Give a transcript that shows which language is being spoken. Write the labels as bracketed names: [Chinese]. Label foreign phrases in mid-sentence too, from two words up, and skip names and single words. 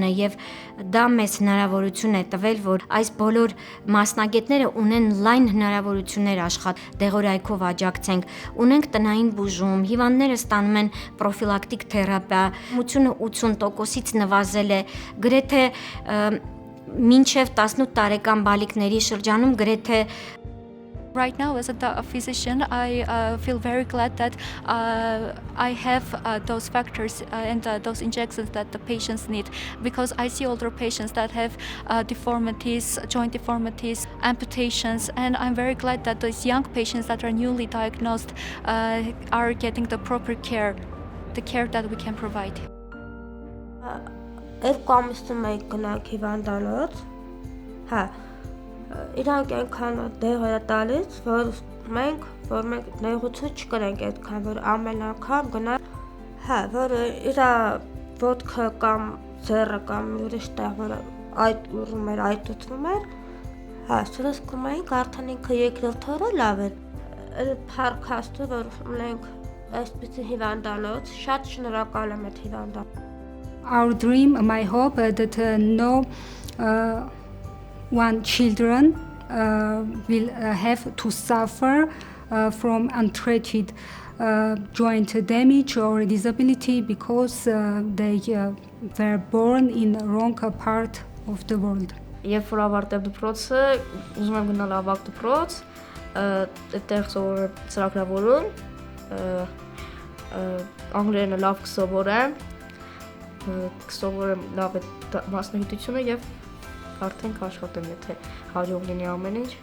[Armenian] է եւ դա մեզ հնարավորություն է տվել, որ այս բոլոր մասնագետները ունեն լայն հնարավորություններ աշխատել, դեղորայքով աջակցենք, ունենք տնային բուժում, հիվանդները ստանում են պրոֆիլակտիկ թերապիա, մությունը 80%-ից նվազել է, գրեթե մինչև 18 տարեկան բալիկների շրջանում գրեթե [English] Right now, as a physician, I feel very glad that I have those factors and those injections that the patients need, because I see older patients that have deformities, joint deformities, amputations, and I'm very glad that those young patients that are newly diagnosed are getting the proper care, the care that we can provide. [Armenian] Երկու ամիսը մենք գնանք հիվանդանոց, հա, իրանք այնքան դեղ է տալիս, որ մենք նեղություն չկրենք այդքան, որ ամեն անգամ գնանք, հա, որ իր ոտքը կամ ձեռը կամ ուրիշ տեղ, որ այդ ուռում էր, այդ ուտվում էր, հա, սրսկում էինք, արդեն ինքը երկրորդ օրը լավ էր, փառք Աստծո, որ ունենք այսպիսի հիվանդանոց, շատ շնորհակալ եմ այդ հիվանդանոց։ [English] Our dream, my hope that no one children will have to suffer from untreated joint damage or disability because they were born in the wrong part of the world. [Armenian] Երբ որ ավարտեմ դպրոցը, ուզում եմ գնալ ավագ դպրոց, այդտեղ սովորել ծրագրավորում, անգլերենը լավ կսովորեմ, կսովորեմ լավ այդ մասնագիտությունը եւ արդեն կաշխատեմ, եթե հաջող լինի ամեն ինչ։